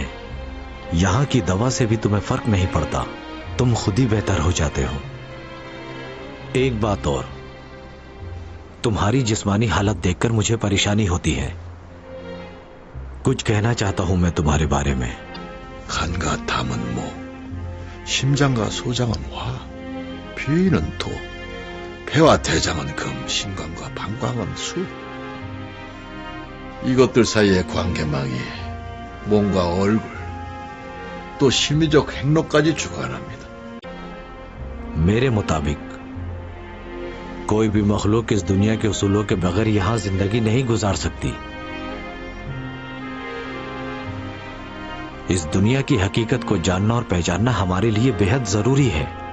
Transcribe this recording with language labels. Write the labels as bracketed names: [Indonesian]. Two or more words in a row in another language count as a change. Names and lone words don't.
[Hindi] यहां की दवा से भी तुम्हें फर्क नहीं पड़ता, तुम खुद ही बेहतर हो जाते हो। एक बात और, तुम्हारी जिस्मानी हालत देखकर मुझे परेशानी होती है। कुछ कहना चाहता हूं मैं तुम्हारे बारे में। [Korean] 간과 담은 모, 심장과 소장은 화, 피는 도, 폐와 대장은 금, 심관과 방광은 수. 이것들 사이의 관계망이 몸과 얼굴, 또 심리적 행로까지 주관합니다. [Hindi] मेरे मुताबिक कोई भी मखलूक इस दुनिया के उसूलों के बगैर यहां जिंदगी नहीं गुजार सकती। इस दुनिया की हकीकत को जानना और पहचानना हमारे लिए बेहद जरूरी है।